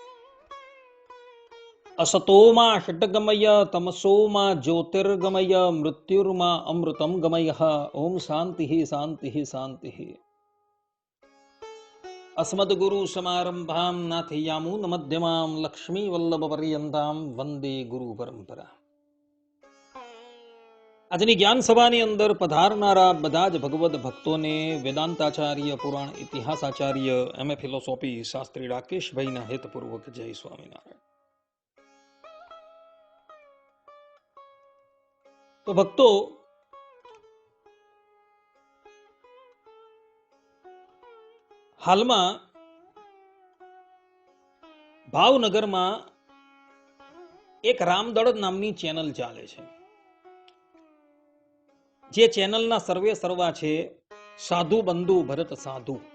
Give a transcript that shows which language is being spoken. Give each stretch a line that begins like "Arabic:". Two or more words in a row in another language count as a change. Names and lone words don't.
Sanskrit: असतो मा षट्गमय तमसो मा ज्योतिर्गमय मृत्युर्मा अमृतं गमयः। ओम शान्तिः शान्तिः शान्तिः। अस्मद्गुरुसमारम्भां नाथयामुनमध्यमां लक्ष्मीवल्लभपर्यन्तां वन्दे गुरुपरम्परा।
Gujarati: આજની જ્ઞાન સભાની અંદર પધારનારા બધા જ ભગવદ ભક્તોને વેદાંતાચાર્ય પુરાણ ઇતિહાસાચાર્ય એમએ ફિલોસોફી શાસ્ત્રી રાકેશભાઈના હેતપૂર્વક જય સ્વામિનારાયણ। તો ભક્તો, હાલમાં ભાવનગરમાં એક રામદળ નામની ચેનલ ચાલે છે, જે ચેનલના સર્વે સર્વા છે સાધુ બંધુ ભરત સાધુ।